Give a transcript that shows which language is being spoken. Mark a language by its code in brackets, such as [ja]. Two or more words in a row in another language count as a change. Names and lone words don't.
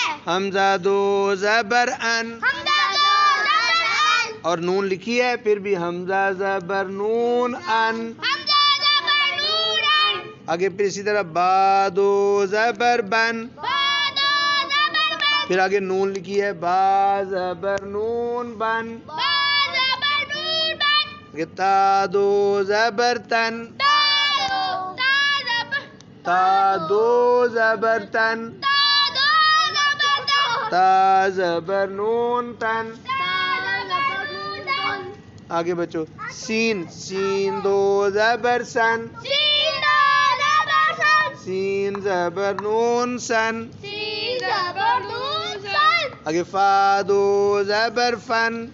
[ur] حمزہ دو زبر ان. اور نون لکھی ہے، پھر بھی حمزہ زبر نون ان. آگے پھر اسی طرح با دو زبر بن. پھر آگے نون لکھی ہے، با زبر نون بن. تا دو زبر تن. تا دو زبر تن. تا زبر نون تن. آگے بچو سین. سین دو زبر سن. سین زبر نون سن. آگے فا دو زبر فن.